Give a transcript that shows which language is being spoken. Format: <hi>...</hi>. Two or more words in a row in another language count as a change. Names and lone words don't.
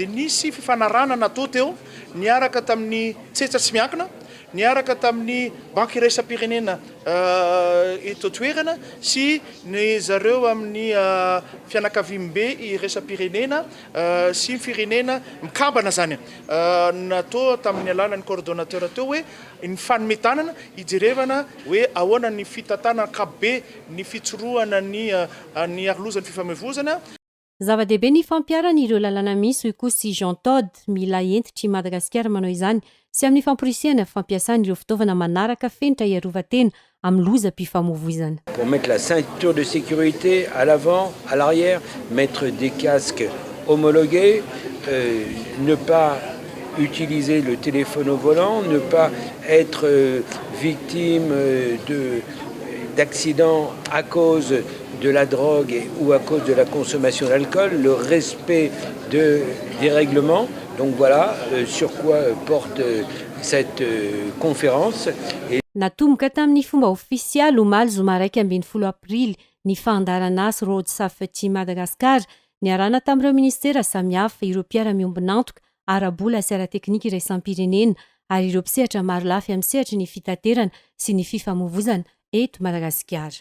<mg>nisy fifanarana natao teo niaraka tamin'ny tsetsa tsy miankina niaraka tamin'ny banky iraisam-pirenena eto toerana sy ny zareo amin'ny fianakaviam-be iraisam-pirenena sy ny firenena mikambana zany natao tamin'ny alalan'ny coordonnateur teo hoe ny fanometanana hijerevana hoe ahoana ny fitatana kabe ny fitsoroana ny arolozan'ny fifamoivozana. Zava-dehibe ny fampiarana ireo lalàna misy hoy koa sy Jean Todt mila entitry Madagasikara manao izany sy amin'ny famporisihana fampiasana ireo fitaovana manaraka fenitra iarovan-tena amin'ny lozam-pifamoivozana.</mg> <fr>Pour mettre la ceinture de sécurité à l'avant, à l'arrière, mettre des casques homologués, ne pas utiliser le téléphone au volant, ne pas être victime d'accidents à cause de la drogue ou à cause de la consommation d'alcool, le respect des règlements. Donc voilà sur quoi porte cette conférence.</fr> <mg>Natomboka tamin'ny fomba ofisialy omaly zoma 12 aprily ny fandaranasa Rhodes fety Madagasikara niarana tamin'ireo ministera samihafa ireo mpiara-miombina antoka arabola sy ara-teknika iraisam-pirenena ary ireo mpisehatra maro lafy amin'ny sehatry ny fitaterana sy ny fifamoivozana eto Madagasikara.</mg>